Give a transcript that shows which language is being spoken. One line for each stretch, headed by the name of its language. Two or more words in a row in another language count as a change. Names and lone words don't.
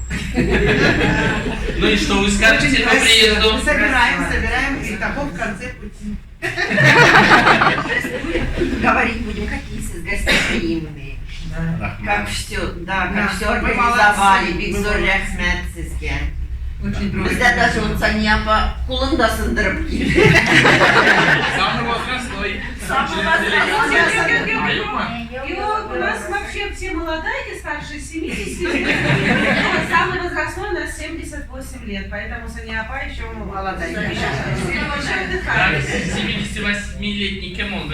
Russian: Ну и что вы скажете по приезду? Собираем, и того в конце пути. Говорить будем, какие гостеприимные. Как все, да, как все Вы организовали, молодцы, Бигзор вы
Tatar: рәхмәт сезгә.
Russian: Очень
Tatar: Bizdə
Russian: даже вот
Tatar: Сания апа кулын да сындырып килде.
Russian: Самый возрастной. У нас вообще все молодые, старше 70. Самый возрастной у нас 78 лет, поэтому Саня-апа еще молодая. Так, 78-летний кем он?